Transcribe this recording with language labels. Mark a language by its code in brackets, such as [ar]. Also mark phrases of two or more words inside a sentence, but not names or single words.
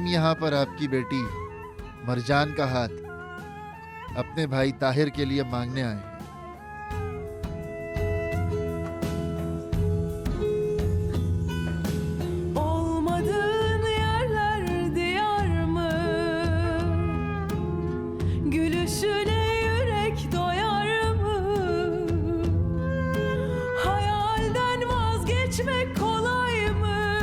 [hi] यहाँ पर आपकी बेटी मरजान का हाथ अपने भाई ताहिर के लिए मांगने आए हैं। [tr] Olmadığın yerler diyar mı? Gülüşüne yürek doyar mı? Hayalden vazgeçmek kolay mı?